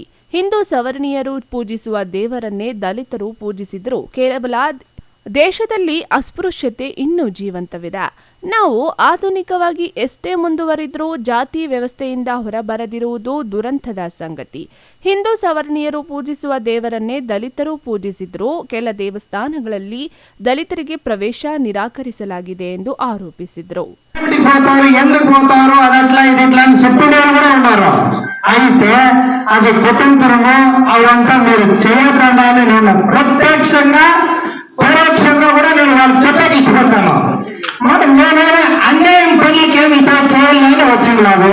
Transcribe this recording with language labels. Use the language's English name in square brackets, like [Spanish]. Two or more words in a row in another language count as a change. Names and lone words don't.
[Kannada] ಹಿಂದೂ ಸವರ್ಣೀಯರು ಪೂಜಿಸುವ ದೇವರನ್ನೇ ದಲಿತರು ಪೂಜಿಸಿದರೂ ಕೇವಲ ದೇಶದಲ್ಲಿ ಅಸ್ಪೃಶ್ಯತೆ ಇನ್ನೂ ಜೀವಂತವಿದೆ. ನಾವು ಆಧುನಿಕವಾಗಿ ಎಷ್ಟೇ ಮುಂದುವರಿದರೂ ಜಾತಿ ವ್ಯವಸ್ಥೆಯಿಂದ ಹೊರಬರದಿರುವುದು ದುರಂತದ ಸಂಗತಿ. ಹಿಂದೂ ಸವರ್ಣೀಯರು ಪೂಜಿಸುವ ದೇವರನ್ನೇ ದಲಿತರು ಪೂಜಿಸಿದರೂ ಕೆಲ ದೇವಸ್ಥಾನಗಳಲ್ಲಿ ದಲಿತರಿಗೆ ಪ್ರವೇಶ ನಿರಾಕರಿಸಲಾಗಿದೆ ಎಂದು ఆరోపించారు. [Telugu] ఎందుకు పోతారు అదట్లా ఇది ఇట్లా అని చెప్పేవాళ్ళు కూడా ఉన్నారు. అయితే అది కుటుంబము అవంతా మీరు చేయకుండా నేను ప్రత్యక్షంగా పరోక్షంగా కూడా నేను వాళ్ళకి చెప్పేకి ఇష్టపడతాను. మరి నేనైనా అన్యాయం పనులకి ఏమి ఇతర చేయాలని వచ్చిన్నాను.